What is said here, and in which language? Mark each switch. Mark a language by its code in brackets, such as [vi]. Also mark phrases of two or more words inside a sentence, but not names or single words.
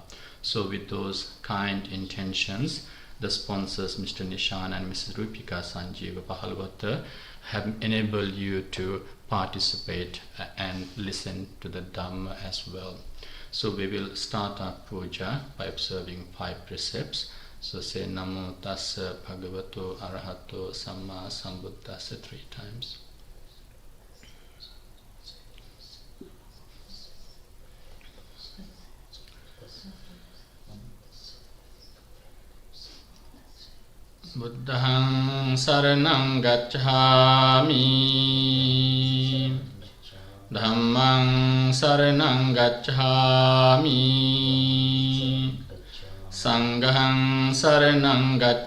[en] So with those kind intentions, the sponsors Mr. Nishan and Mrs. Rupika Sanjeeva Pahalavatta have enabled you to participate and listen to the Dhamma as well. So we will start our puja by observing 5 precepts. So say [pi] Namo Tassa Bhagavato Arahato Samma Sambuddhassa [en] 3 times. [pi] Buddhang Saranang Gacchami, Dhammang Saranang Gacchami, Sanghang Saranang